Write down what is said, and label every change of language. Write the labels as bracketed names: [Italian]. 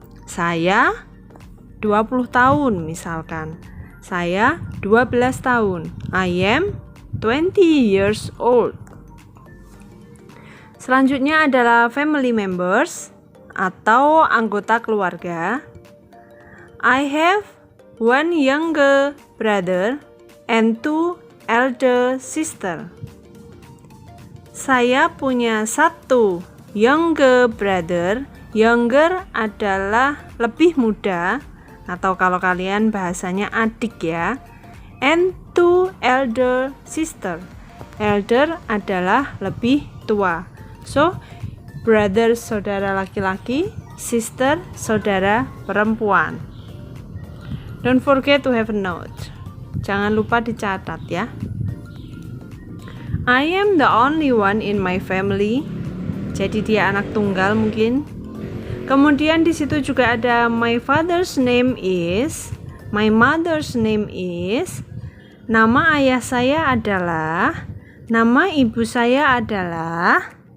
[Indonesian] Saya 20 tahun misalkan. Saya 12 tahun. [English] I am 20 years old. [Indonesian] Selanjutnya adalah family members atau anggota keluarga. [English] I have one younger brother and two elder sister. [Indonesian] Saya punya satu younger brother. Younger adalah lebih muda, atau kalau kalian bahasanya adik ya. [English] And two elder sister. Elder [Indonesian] adalah lebih tua. So, brother saudara laki-laki, sister saudara perempuan. [English] Don't forget to have a note. [Indonesian] Jangan lupa dicatat ya. [English] I am the only one in my family. [Indonesian] Jadi dia anak tunggal mungkin. Kemudian di situ juga ada [English] my father's name is, my mother's name is. [Indonesian] Nama ayah saya adalah, nama ibu saya adalah.